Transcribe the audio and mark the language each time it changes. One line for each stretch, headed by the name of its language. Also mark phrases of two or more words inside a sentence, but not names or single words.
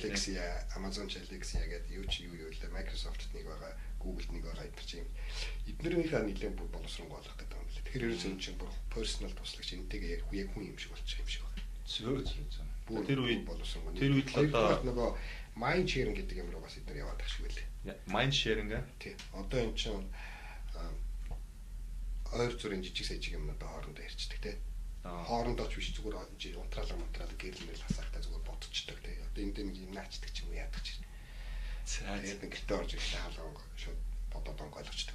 Mongolian: Alexa, Amazon Alexa гэдэг юу л Microsoft-т нэг байгаа, Google-д нэг байгаа гэдэг чинь эднэрийнхээ нэлээд бүр боловсронгуй болох гэдэг юм л. Тэгэхээр ерөөсөн чинь бүр personal туслагч энтэйгээ яг хүн юм шиг болчих юм шиг байна. Зөв. Тэр үед боловсронгуй. Тэр үед л одоо нөгөө
English: mind sharing
Mongolian: гэдэг юм руу бас эднэр яваад тах шиг байлээ.
English: Mind sharing аа.
Mongolian: Тий. Одоо энэ чинь ойр зүрийн жижиг сажиг юмнууд хоорондоо ярьцдаг те. Хоорондоо ч биш зүгээр унтраалга гэрэлмэл хасахтай зүгээр бодчихдаг те. Одоо энд нэг юм наачдаг ч юм уу яадаг ч. За тэгээд нэг гэртээ орж ирэхдээ хаалга шууд бодоод онгойлгочдаг.